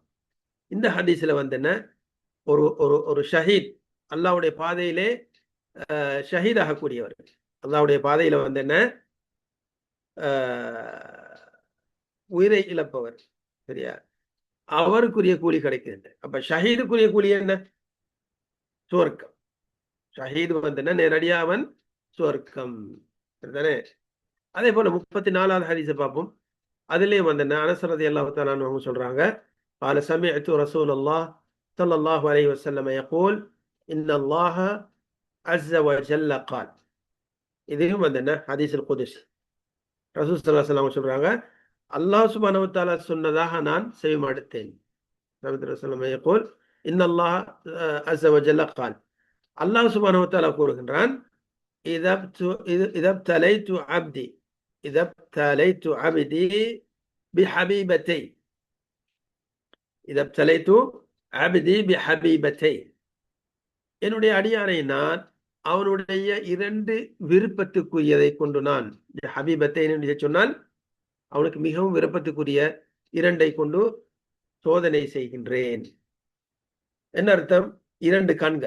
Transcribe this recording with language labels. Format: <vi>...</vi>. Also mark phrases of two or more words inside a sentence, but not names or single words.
<ta>இந்த ஹதீஸ்ல வந்தன ஒரு ஒரு ஒரு ஷஹீத், அல்லாஹ்வுடைய பாதையிலே ஷஹீத் ஆகக்கூடியவர், அல்லாஹ்வுடைய பாதையில வந்தன உயிரை இழப்பவர், சரியா, அவருக்குரிய கூலி கிடைக்கிறது. அப்ப ஷஹீதுக்குரிய கூலி என்ன? சுவர்க்கம். ஷஹீது வந்தன நேரடியா அவன் சுவர்க்கம். சரிதானே? அதே போல 34வது ஹதீஸை பார்ப்போம். அதுலயும் வந்தன அனஸ்</ta> <ar>رضي الله تعالى عنه</ar> <ta>சொல்றாங்க,</ta> <ar>قال سمعت رسول الله صلى الله عليه وسلم يقول ان الله عز وجل قال.</ar> <ta>இதுவும் வந்தன</ta> <ar>الحديث القدسي.</ar> <ta>ரசூல்</ta> <ar>صلى الله عليه وسلم</ar> <ta>சொல்றாங்க, அல்லாஹ்</ta> <ar>سبحانه وتعالى</ar> <ta>சொன்னதாக நான் செவிமடுத்தேன்.</ta> <ar>نبي صلى الله عليه يقول ان الله عز وجل قال.</ar> <ta>அல்லாஹ்</ta> <ar>سبحانه وتعالى</ar> <ta>கூறுகின்றான்,</ta> <ar>إذا ابتليت عبدي بحبيبتي إذا ابتليت عبدي بحبيبتي.</ar> <ta>என்னுடைய அடியானை நான் அவனுடைய 2 விருப்பத்துக்குரியதை கொண்டு நான் ஹபீபத்தை என்று சொன்னால் அவனுக்கு மிகவும் விருப்பத்துக்குரிய 2ஐ கொண்டு சோதனை செய்கின்றேன். என்ன அர்த்தம்? 2 கண்கள்.</ta>